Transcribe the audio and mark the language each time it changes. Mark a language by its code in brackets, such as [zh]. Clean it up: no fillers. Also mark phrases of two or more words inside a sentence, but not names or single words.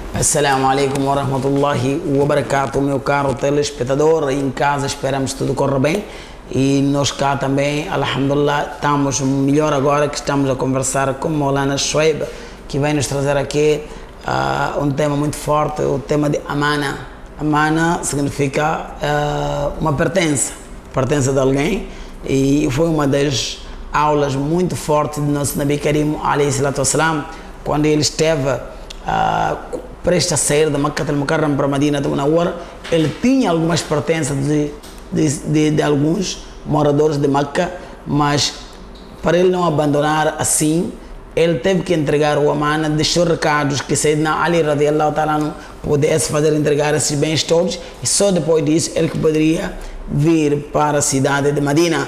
[ar] السلام عليكم ورحمة الله وبركاته, [pt] meu caro telespectador. Em casa esperamos que tudo corra bem e nós cá também, alhamdulillah, estamos melhor agora que estamos a conversar com Maulana Shoaib, que vai nos trazer aqui um tema muito forte, o tema de amana. Amana significa uma pertença de alguém, e foi uma das aulas muito fortes do nosso Nabi Karim [ar] عليه الصلاة والسلام, [pt] quando ele esteve prestes a sair da Makkah al-Mukarram para a Madina al-Munawwara. Ele tinha algumas pertenças de alguns moradores de Makkah, mas para ele não abandonar assim, ele teve que entregar o amana, deixou recados que Sayyidina Ali [ar] رضي الله تعالى [pt] pudesse fazer entregar esses bens todos, e só depois disso ele que poderia vir para a cidade de Madina.